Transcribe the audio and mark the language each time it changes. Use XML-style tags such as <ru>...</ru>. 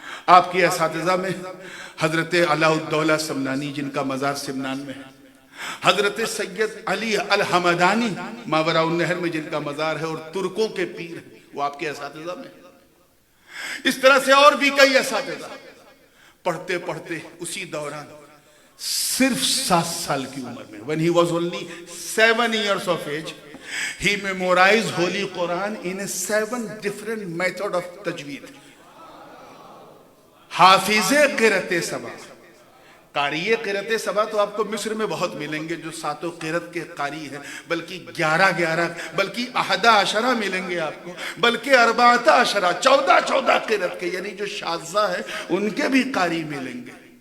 <hi>आपके असातिज़ा में हजरत अलाउद्दौला समनानी, जिनका मज़ार सिमनान में है, हजरत सैयद अली अल हमदानी मावराउन नहर में जिनका मज़ार है, और तुर्कों के पीर हैं, वो आपके असातिज़ा में है। इस तरह से और भी कई असातिज़ा। पढ़ते पढ़ते उसी दौरान सिर्फ 7 साल की उम्र में,</hi> <en>when he was only 7 years of age, he memorized Holy Quran in a 7 different method of tajweed.</en> <hi>हाफिज़े क़िरअत सबा, कारिए क़िरअत सबा तो आपको मिस्र में बहुत मिलेंगे, जो 7 क़िरअत के कारी हैं, बल्कि 11 बल्कि 11 मिलेंगे आपको, बल्कि 14 14 क़िरअत के, यानी जो शाज़ा है उनके भी कारी मिलेंगे।</hi>